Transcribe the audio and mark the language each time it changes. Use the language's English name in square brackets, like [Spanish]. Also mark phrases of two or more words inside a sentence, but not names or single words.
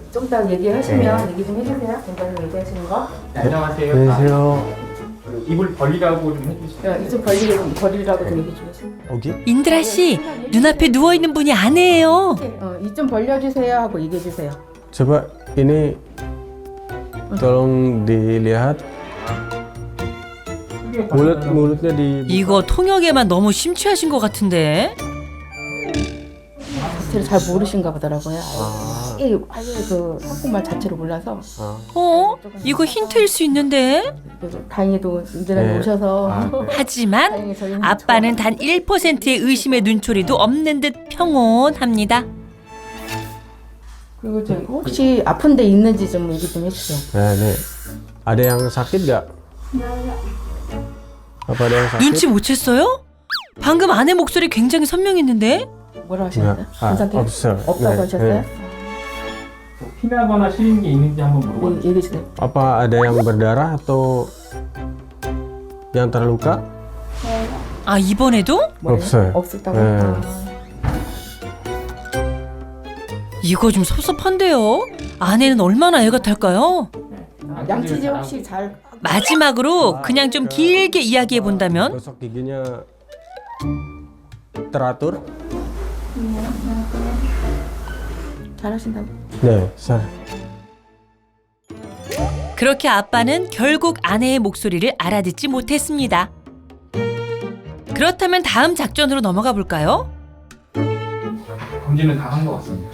[Korean] 딱 얘기하시면 얘기 좀 해주세요. 원장님 얘기하시는 거. 안녕하세요. 안녕하세요. 입을 벌리라고 좀 해주세요. 이좀 벌리라고 좀 얘기 좀 해주세요. 여기? 인드라 씨, 눈앞에 누워 있는 분이 아내예요. 이 좀 벌려주세요 하고 얘기해 주세요. [Indonesian] Coba ini tolong dilihat mulutnya di [Korean] 이거 통역에만 너무 심취하신 것 같은데. 자체를 잘 모르신가 보더라고요. 아예 그 한국말 자체를 몰라서. 이거 힌트일 수 있는데. 그래서 다행히도 인드라님 네. 오셔서. 하지만 다행히 저희는 아빠는 단 1%의 의심의 눈초리도 없는 듯 평온합니다. 그리고 저 혹시 아픈 데 있는지 좀 얘기 좀 해주세요. [Indonesian] Nah, nih. Ada yang sakit nggak? Apa ada yang sakit? [Korean] 눈치 못 챘어요? 방금 아내 목소리 굉장히 선명했는데? 뭐라 하셨어요? 아, 괜찮대요? 없어요. 없다고 네, 하셨어요? 네. 피나거나 시린 게 있는지 한번 물어봐요. 얘기해 주세요. [Indonesian] Apa ada yang berdarah atau yang terluka? [Korean] 아, 이번에도? 없어요. 없었다고? 네. 이거 좀 섭섭한데요? 아내는 얼마나 애가 탈까요? 양치질 혹시 잘 마지막으로 그냥 좀 길게 이야기해 본다면? [Indonesian] Gosok giginya teratur? [Korean] 잘하신다고? 네, 잘. 그렇게 아빠는 결국 아내의 목소리를 알아듣지 못했습니다. 그렇다면 다음 작전으로 넘어가 볼까요? 검진은 다 한 것 같습니다.